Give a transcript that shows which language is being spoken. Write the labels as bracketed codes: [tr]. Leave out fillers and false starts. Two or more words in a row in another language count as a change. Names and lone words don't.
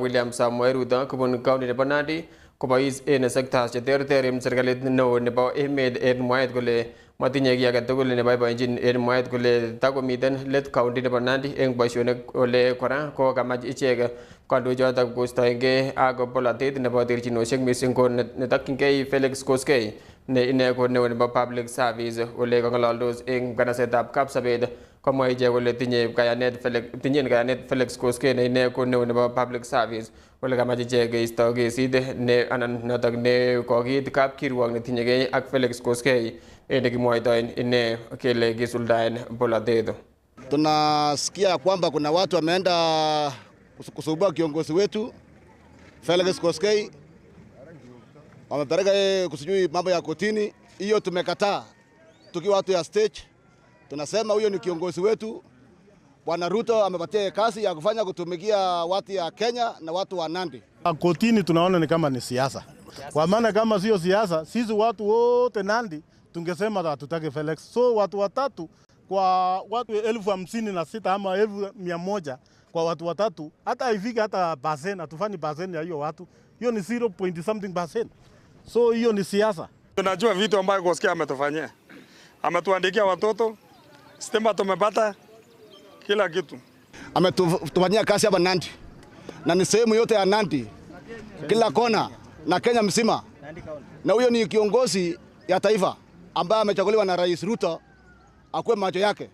[kln] William Samoei Ruto kobun county nebo Nandi kobois en sectors cheterter en serikalit neo nebo emet en mwaet kole matinye kiy age tugul neboiboenjin en mwaet kole takomiten let county nebo Nandi en boisionik ole kora ko kamach ichek kandoichotok kostoengei ak polatet nebo terchinosiek missing ko netokyingei Felix Koskei ne ine ko neo nebo [en] public service [kln] ole kong'ololdos en nganasetab Kapsabet komwa ichek kole tinyen kayanet Felix Koskei ne ine ko neo nebo [en] public service [kln] ole kamach ichek keisto kesit ne anan notok ne kokiit kapkirwok netinyegei ak Felix Koskei nekimwoitoen ine kele kisuldaen polatet. [sw] Tunasikia kwamba kuna watu wameenda kusumbua kiongozi wetu Felix Koskei, wamepeleka kusijui mambo ya kotini. Hiyo tumekataa tukiwa watu ya stage. Tunasema huyo ni kiongozi wetu. Bwana Ruto amepatia kazi ya kufanya kutumikia watu ya Kenya na watu wa Nandi. Kotini tunaona ni kama ni siasa. Kwa maana kama sio siasa, sisi watu wote Nandi tungesema hatutaki Felix. So watu watatu kwa watu 56,000 ama 100,000 kwa watu watatu, hata haifiki hata percent, hatufanyi percent ya hiyo watu. Hiyo ni 0.something%. So hiyo ni siasa. Tunajua vitu ambayo Koskei ametufanyia. Ametuandikia watoto, stima tumepata, kila kitu. Ametufanyia kazi hapa Nandi. Na ni sehemu yote ya Nandi. Kila kona na Kenya mzima. Na huyo ni kiongozi ya taifa ambaye amechaguliwa na Rais Ruto akuwe macho yake.